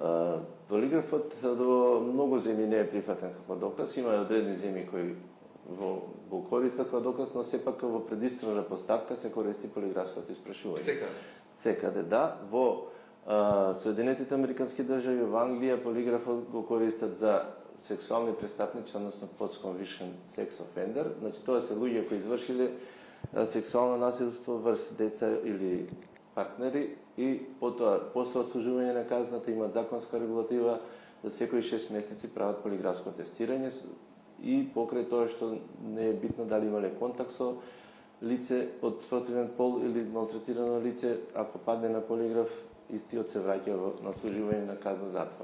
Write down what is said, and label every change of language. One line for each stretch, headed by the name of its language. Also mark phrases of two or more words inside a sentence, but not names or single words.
Macedonian: Полиграфот до многу земји не е прифатен како доказ, има одредени земји кои го користат како доказ, но сепак во предистражна постапка се користи полиграфското испрашување. Секаде? Секаде, да. Во Соединетите Американски држави, во Англија, полиграфот го користат за сексуални престапници, односно
English: post-conviction sex offender.
Macedonian: Значи, тоа се луѓе кои извршиле сексуално насилство врз деца или партнери и потоа, после ослужување на казната, имаат законска регулатива да секои 6 месеци прават полиграфско тестирање и покрај тоа што не е битно дали имале контакт со лице од спротивен пол или малтретирано лице, ако падне на полиграф, истиот се враќа на служување на казна затвор.